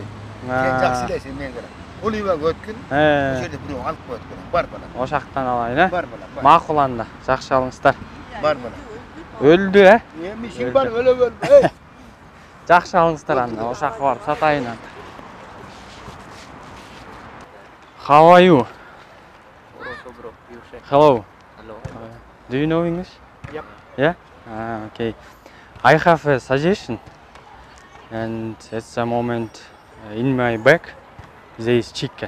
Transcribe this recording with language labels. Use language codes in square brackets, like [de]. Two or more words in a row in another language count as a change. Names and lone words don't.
[ky] Сен жакшы элесиң мен кара. Улуйбак өткүн. Ошол жерде бирөө алып коет балам. Бар балам. Ошактан алайын, э? Бар балам. Макул анда. Жакшы алыңыздар. Бар балам. Өлдү, э? Эмишиң бар, өлө. Эй! Жакшы алыңыздар анда. Ошакка барып сатайын анда. [en] How are you? Also, bro, you say Hello. hello. Do you know English? Yep. Yeah? Okay. I have a suggestion. And at the moment in my bag there is chicken.